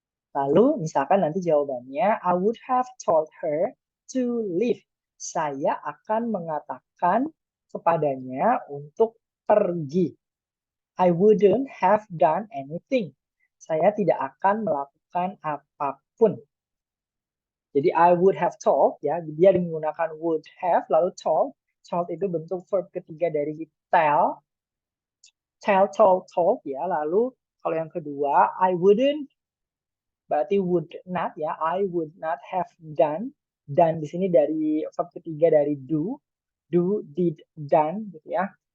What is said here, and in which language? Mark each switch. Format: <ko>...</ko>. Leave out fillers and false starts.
<id>Lalu misalkan nanti jawabannya,</id> <en>I would have told her to leave.</en> <id>Saya akan mengatakan kepadanya untuk pergi.</id> <en>I wouldn't have done anything.</en> <id>Saya tidak akan melakukan apapun. Jadi I would have told, ya, dia menggunakan would have, lalu told. Told itu bentuk verb ketiga dari tell. Tell, told, ya. Lalu kalau yang kedua, I wouldn't, berarti would not, ya.</id> <en>I would not have done.</en> <id>Dan di sini dari verb ketiga dari do, did, done, gitu ya.</id>